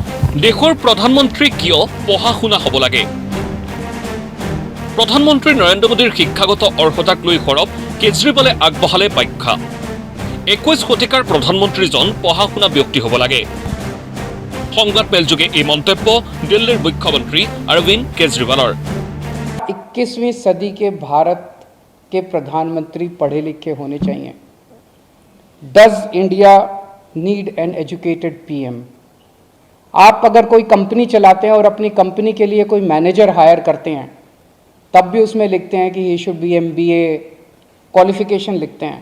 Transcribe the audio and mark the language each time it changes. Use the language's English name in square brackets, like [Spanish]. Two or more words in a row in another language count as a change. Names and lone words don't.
[Assamese] দেশৰ প্ৰধানমন্ত্ৰী কিয় পঢ়া শুনা হ'ব লাগে? প্ৰধানমন্ত্ৰী নৰেন্দ্ৰ মোদীৰ শিক্ষাগত অৰ্হতাক লৈ সৰব কেজৰিৱালে আগবঢ়ালে ব্যাখ্যা। 21 শতিকাৰ প্ৰধানমন্ত্ৰীজন পঢ়া শুনা ব্যক্তি হ'ব লাগে। সংবাদ মেলযোগে এই মন্তব্য দিল্লীৰ মুখ্যমন্ত্ৰী অৰবিন্দ কেজৰিৱালৰ। [Hindi] 21वीं सदी के भारत के प्रधानमंत्री पढ़े लिखे होने चाहिए। [English] Does India need an educated PM? [Hindi] आप अगर कोई कंपनी चलाते हैं और अपनी कंपनी के लिए कोई [English] manager hire [Hindi] करते हैं, तब भी उसमें लिखते हैं कि [English] he should be MBA qualification [Hindi] लिखते हैं।